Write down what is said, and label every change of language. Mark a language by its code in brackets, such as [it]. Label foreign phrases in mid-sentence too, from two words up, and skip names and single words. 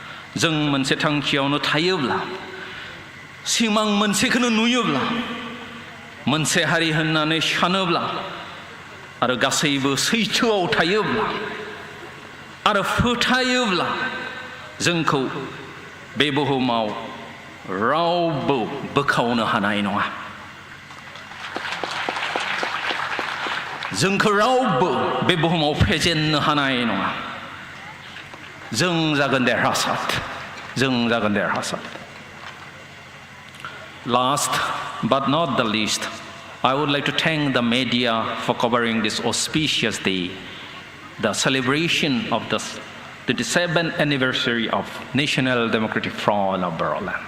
[brx] जों मोनसे थांखियावनो थायोब्ला सिमां मोनसेखौनो नुयोब्ला मोनसे हारि होननानै सानोब्ला आरो गासैबो सैथोआव थायोब्ला आरो फोथायोब्ला जोंखौ बे बुहुमाव रावबो बोखावनो हानाय नङा जोंखौ रावबो बे बुहुमाव फेजेननो हानाय नङा जों जागोन देरहासार [en] Last but not the least, I would like to thank the media for covering this auspicious day, the celebration of the 27th anniversary of National Democratic Front of Bodoland.